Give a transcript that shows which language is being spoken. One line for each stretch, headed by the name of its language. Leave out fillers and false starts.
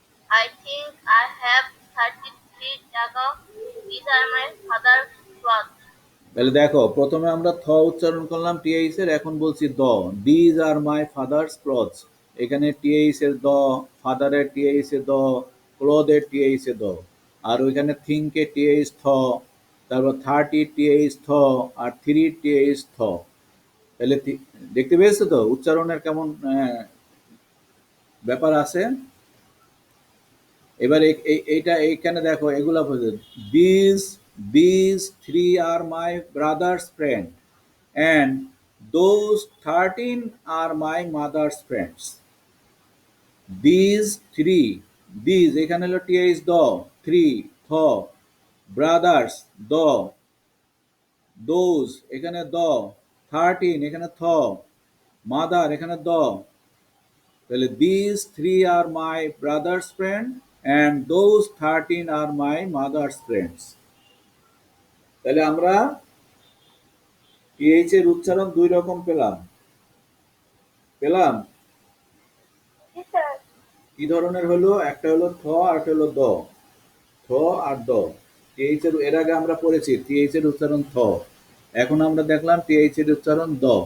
English: I think I have 33 টাকা. These are my father's clothes.
Bangla: তাহলে দেখো, প্রথমে আমরা থ উচ্চারণ করলাম টিএইচ এর, এখন বলছি দ।
English: these are my father's clothes,
Bangla: এখানে টিএইচ এর দ, ফাদারের টিএইচ এর দ, ক্লথের টিএইচ এর দ। আর ওইখানে থিঙ্কে টিএইচ থ, তারপর 30 টিএইচ থ, আর 3 টিএইচ থ। তাহলে দেখতে পেয়েছো তো উচ্চারণের কেমন ব্যাপার আছে। এবার এইটা এইখানে দেখো, এগুলা
English: This, this three are my brother's friend, and those 13 are my mother's friends.
Bangla: These three, these এখানে হলো টিএইচ দ, থ্রি থ, ব্রাদার্স দ, those এখানে দ, 13 এখানে থ, মাদার এখানে দ। তাহলে
English: these three are my brother's friend and those 13 are my mother's friends।
Bangla: তাহলে আমরা টিএইচ এর উচ্চারণ দুই রকম পেলাম। পেলাম কি ধরনের হলো? একটা হলো থ, আর একটা হলো দ। থ আর দ। টিএইচ এর এর আগে আমরা পড়েছি টিএইচ এর উচ্চারণ থ, এখন আমরা দেখলাম টিএইচ এর উচ্চারণ দ।